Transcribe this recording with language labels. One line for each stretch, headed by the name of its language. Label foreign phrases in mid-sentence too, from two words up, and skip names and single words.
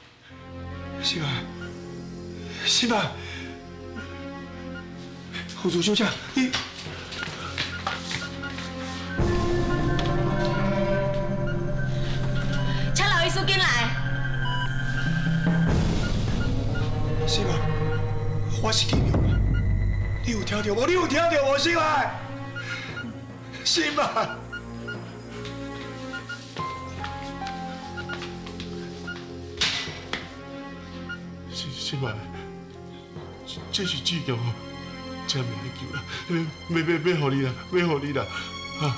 Min Nan Chinese: 心爱，胡主小姐，你请老医师进来。心爱，我是金勇啊！你有听到无？你有听到无？ 心爱，心爱。心爱，这是志强哦，真袂救啦，要互你啦，要互你啦，啊！